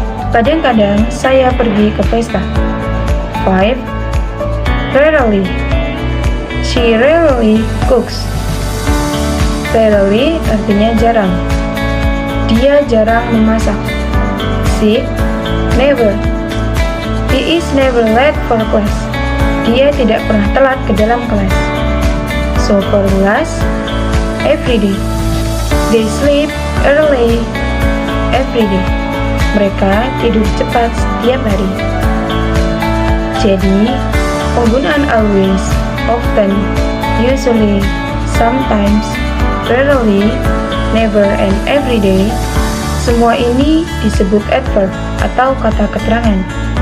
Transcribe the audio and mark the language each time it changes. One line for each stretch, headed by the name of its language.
Indonesian: Kadang-kadang saya pergi ke pesta. 5. Rarely.
English: She rarely cooks. Rarely artinya jarang.
Indonesian: Dia jarang memasak. 6. Never.
English: He is never late for class.
Indonesian: Dia tidak pernah telat ke dalam kelas.
English: So for the last, every day. They sleep early every day.
Indonesian: Mereka tidur cepat setiap hari. Jadi, penggunaan always, often, usually, sometimes, rarely, never, and every day, semua ini disebut adverb atau kata keterangan.